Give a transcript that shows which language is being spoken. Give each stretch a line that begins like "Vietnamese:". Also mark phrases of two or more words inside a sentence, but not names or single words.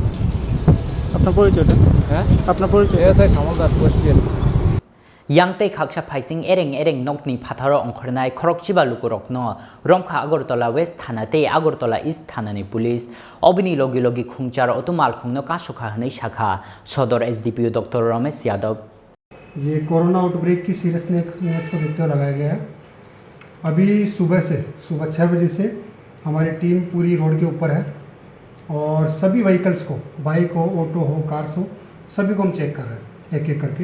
Bangla: আপনার পরিচয়টা? হ্যাঁ আপনার পরিচয়? এসআই সামল দাস কোয়েশ্চেন
Kok Borok: यांगते खाकसा फाइसिंग एरें नकनी फाथारो अंखरनाय खरकचिबा लुकुरकनो रमखा अगरतला वेस्ट थानाते अगरतला ईस्ट थानानि पुलिस अबिनि लगे लगे खुंचार अतुमाल खुंनो कासुखा हनै शाखा सदर एसडीपीओ डॉक्टर रमेश यादव।
Hindi: ये
English: corona outbreak
Hindi: की सीरियसनेस को देखते हुए लगाया गया है। अभी सुबह 6 बजे से हमारी टीम पूरी रोड के ऊपर है और सभी व्हीकल्स को बाइक हो ऑटो हो कार्स हो सभी को हम चेक कर रहे हैं एक एक करके।